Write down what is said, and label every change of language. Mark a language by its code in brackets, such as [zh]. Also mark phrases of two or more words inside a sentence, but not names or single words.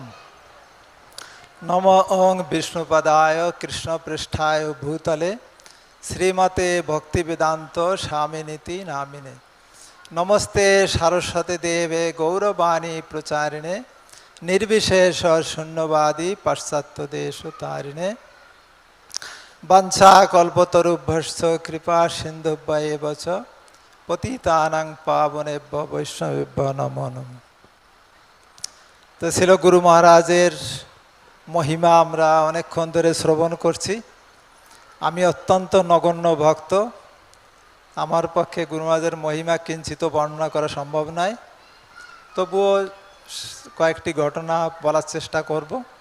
[sa] नमो ओं विष्णुपदाय कृष्णपृष्ठाय भूतले श्रीमते भक्तिवेदांत स्वामिनीति नामिने नमस्ते सरस्वती देवे गौरवाणी प्रचारिणे निर्विशेष शून्यवादी पाश्चात्य देश तारिणे वंशा कल्पतरुभ्यश्च कृपा सिन्धुभ्येव च पतितानां पावनेभ्यो वैष्णवेभ्यो नमो नमः। [bn] तो ছিল গুরু মহারাজের মহিমা আমরা অনেকক্ষণ ধরে শ্রবণ করছি। আমি অত্যন্ত নগণ্য ভক্ত, আমার পক্ষে গুরু মহারাজের মহিমা কিঞ্চিত বর্ণনা করা সম্ভব নয়, তবুও কয়েকটি ঘটনা বলার চেষ্টা করব।